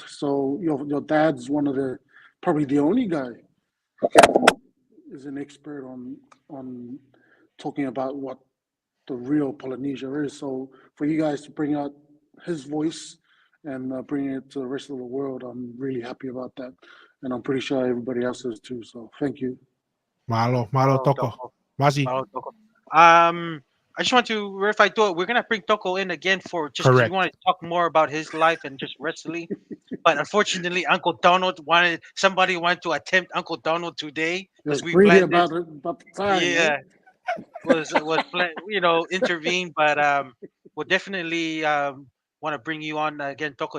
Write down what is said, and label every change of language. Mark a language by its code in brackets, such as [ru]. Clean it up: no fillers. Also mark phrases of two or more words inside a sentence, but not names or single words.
[en] So your dad's probably the only guy is an expert on talking about what the real Polynesia is. So for you guys to bring out his voice and bring it to the rest of the world, I'm really happy about that. and I'm pretty sure everybody else is too. So thank you. Malo Oh, Toko. Masi. Malo Toko. I just want to verify to it. We're gonna bring Toko in again for just because we Correct. want to talk more about his life and just wrestling. But unfortunately, Uncle Donald somebody wanted to attempt Uncle Donald today It was because we greedy planned this. about the time. Yeah, Eh? was intervene, but we'll definitely want to bring you on again, Toko.